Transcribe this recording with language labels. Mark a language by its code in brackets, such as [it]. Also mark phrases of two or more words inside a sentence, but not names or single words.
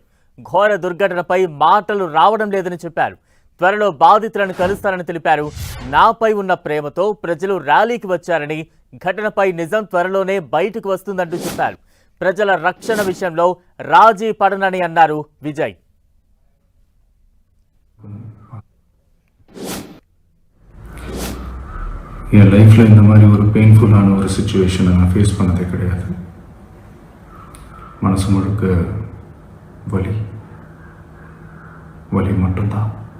[te] ఘోర దుర్ఘటనపై మాటలు రావడం లేదని చెప్పారు. త్వరలో బాధితులను కలుస్తారని తెలిపారు. నాపై ఉన్న ప్రేమతో ప్రజలు ర్యాలీకి వచ్చారని, ఘటనపై నిజం త్వరలోనే బయటకు వస్తుందంటూ చెప్పారు. ప్రజల రక్షణ విషయంలో రాజీ పడనని అన్నారు విజయ్. [ta] என் லைஃப்பில் இந்த மாதிரி ஒரு பெயின்ஃபுல்லான ஒரு சுச்சுவேஷனை நான் ஃபேஸ் பண்ணதே கிடையாது. மனசு முழுக்க வலி வலி மட்டும்தான்.